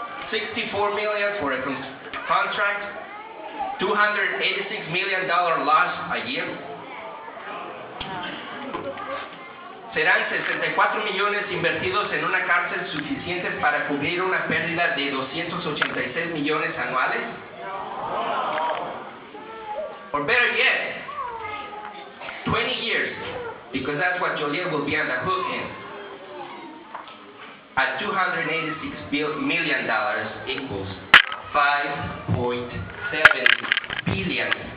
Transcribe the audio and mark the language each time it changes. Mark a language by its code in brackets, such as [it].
[en] $64 million for a contract, $286 million loss a year. [es] ¿Serán 64 millones invertidos en una cárcel suficientes para cubrir una pérdida de 286 millones anuales? [en] Or better yet, 20 years, because that's what Joliet will be on the hook in, at $286 million equals $5.7 billion.